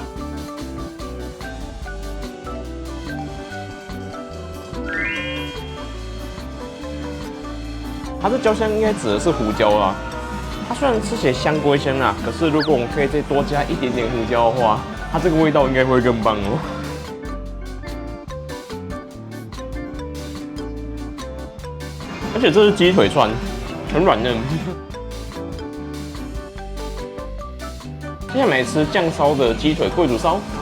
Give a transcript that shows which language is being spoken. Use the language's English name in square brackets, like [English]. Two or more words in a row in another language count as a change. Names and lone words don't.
[Chinese] 它这焦香应该指的是胡椒啦。它虽然吃起來香归香啊，可是如果我们可以再多加一點點胡椒的話， 它這個味道應該會更棒哦。而且這是雞腿串，很軟嫩。接下來來吃醬燒的雞腿貴族燒。